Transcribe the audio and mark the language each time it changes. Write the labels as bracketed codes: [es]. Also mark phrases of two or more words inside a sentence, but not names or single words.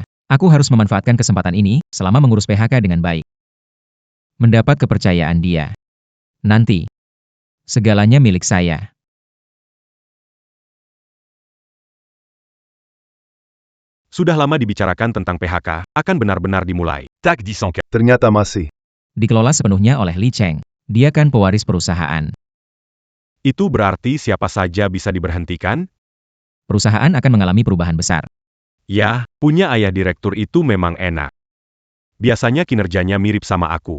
[id] Aku harus memanfaatkan kesempatan ini selama mengurus PHK dengan baik. Mendapat kepercayaan dia. Nanti, Segalanya milik saya. Sudah lama dibicarakan tentang PHK, akan benar-benar dimulai. Tac dit sans Ternyata masih. Dikelola sepenuhnya oleh Li Cheng. Dia kan pewaris perusahaan. Itu berarti siapa saja bisa diberhentikan? Perusahaan akan mengalami perubahan besar. Ya, punya ayah direktur itu memang enak. Biasanya kinerjanya mirip sama aku.